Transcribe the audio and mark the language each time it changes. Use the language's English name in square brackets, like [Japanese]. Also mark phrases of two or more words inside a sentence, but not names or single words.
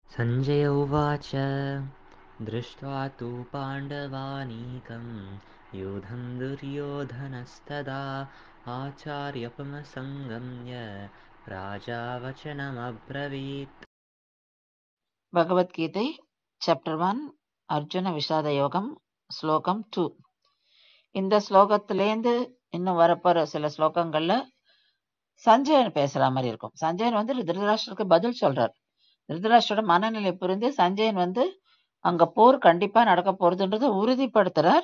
[Sanskrit] सञ्जय उवाच दृष्ट्वा तु पाण्डवानीकं यूधं दुर्योधनस्तदा आचार्यपुनसंगम्य राजा वचनमब्रवीत्। [Tamil] பகவத்கீதை சாப்டர் 1 அர்ஜுன விஷாத யோகம் ஸ்லோகம் 2. இந்த ஸ்லோகத்திலேருந்து இன்னும் வரப்போற சில ஸ்லோகங்கள்ல சஞ்சயன் பேசுற மாதிரி இருக்கும். சஞ்சயன் திருதராஷ்டிரருக்கு பதில் சொல்றார். திருதராஷ்டிரோட மனநிலை புரிந்து சஞ்சயன் அங்க போர் கண்டிப்பா நடக்க போறதுன்றதை உறுதிப்படுத்துறார்.